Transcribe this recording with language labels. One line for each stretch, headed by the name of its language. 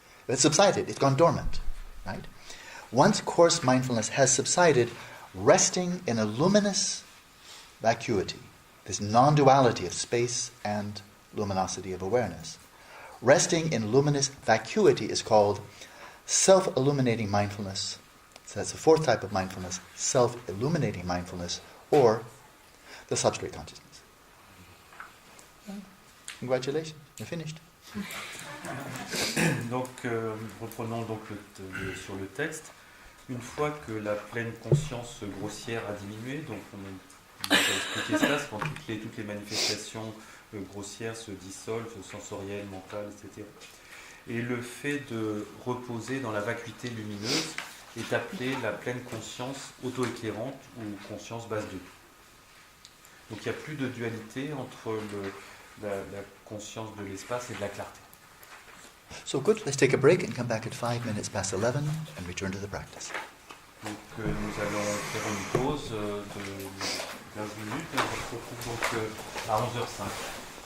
English: It's subsided, it's gone dormant, right? Once coarse mindfulness has subsided, resting in a luminous vacuity, this non-duality of space and luminosity of awareness, resting in luminous vacuity is called self-illuminating mindfulness. So that's the fourth type of mindfulness, self-illuminating mindfulness, or the substrate consciousness. Congratulations, you're finished.
French: Donc, reprenons donc sur le texte. une fois que la pleine conscience grossière a diminué, donc on a expliqué ça, c'est quand toutes les manifestations grossières se dissolvent, sensorielles, mentales, etc. Et le fait de reposer dans la vacuité lumineuse est appelé la pleine conscience auto-éclairante ou conscience base 2. Donc il n'y a plus de dualité entre la conscience de l'espace et de la clarté.
English: So good, let's take a break and come back at 5 minutes past 11 and return to the practice.
French: Donc nous allons faire une pause de 15 minutes et on se retrouve donc à 11h05.